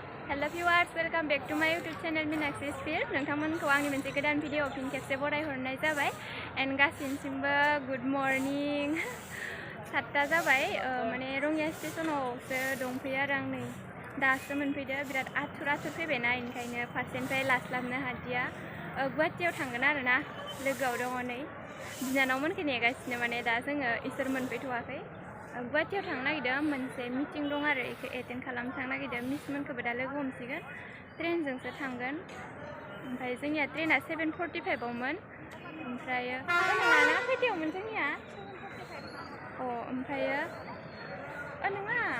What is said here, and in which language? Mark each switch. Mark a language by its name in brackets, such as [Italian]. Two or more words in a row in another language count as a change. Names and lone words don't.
[English] Hello viewers, welcome back to my YouTube channel Meenakshi Sphere. [Bodo] नोंथांमोनखौ आंनि मोनसे गोदान भिडिअ फिन खेबसे बरायहरनाय जाबाय एन्ड गासिनिसिमबो [English] good morning [Bodo] 7टा जाबाय माने रङिया स्टेशनावसो दंफैयो आरो आं नै दासो मोनफैदो बिराद आथुर फैबायना ओंखायनो फारसेनिफ्राय लास्लाबनो हादिया गुवाहाटीयाव थांगोन आरो ना लोगोआव दङ नै बिनानावमोनखौ नेगासिनो माने दा जोङो इसोर मोनफैथ'वाखै गुवाहाटीयाव थांनो नागिरदों मोनसे मिटिं दं आरो बेखौ एटेन्ड खालामनो थांनो नागिरदों मिसमोनखौबो दा लोगो हमसिगोन ट्रेनजोंसो थांगोन ओमफ्राय जोंनिया ट्रेना 7:45आवमोन ओमफ्रायो नङाना खैथायावमोन जोंनिया ओमफ्रायो नङा